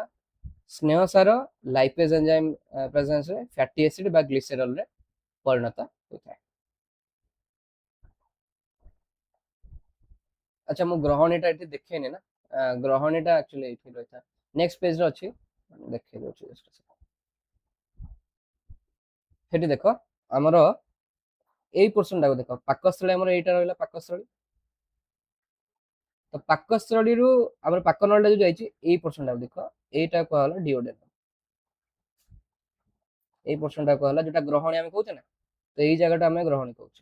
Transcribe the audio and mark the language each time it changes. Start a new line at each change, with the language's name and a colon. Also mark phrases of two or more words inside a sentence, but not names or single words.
Odia: ସ୍ନେହ ସାର
English: lipase enzyme presencere fatty acid
Odia: ବା ଗ୍ଲିସେରଲରେ ପରିଣତ ହୋଇଥାଏ। ଆଚ୍ଛା ମୁଁ ଗ୍ରହଣୀଟା ଏଠି ଦେଖେଇନି ନା, ଗ୍ରହଣୀଟା ଆକ୍ଚୁଆଲି ଏଇଠି ରହିଥାଏ,
English: next pagere
Odia: ଅଛି, ଦେଖେଇ ଦଉଛି
English: just a second।
Odia: ସେଠି ଦେଖ ଆମର ଏଇ ପୋର୍ସନଟାକୁ ଦେଖ, ପାକସ୍ଥଳୀ ଆମର ଏଇଟା ରହିଲା ପାକସ୍ଥଳୀ। ତ ପାକସ୍ଥଳୀରୁ ଆମର ପାକ ନଳୀଟା ଯୋଉ ଯାଇଛି ଏଇ ପୋର୍ସନଟାକୁ ଦେଖ, ଏଇଟା କୁହାଗଲା ଡିଓଡେନମ। ଏଇ ପୋର୍ସନଟା କୁହାଗଲା ଯୋଉଟା ଗ୍ରହଣୀ ଆମେ କହୁଛେ ନା, ତ ଏଇ ଜାଗାଟା ଆମେ ଗ୍ରହଣୀ କହୁଛେ।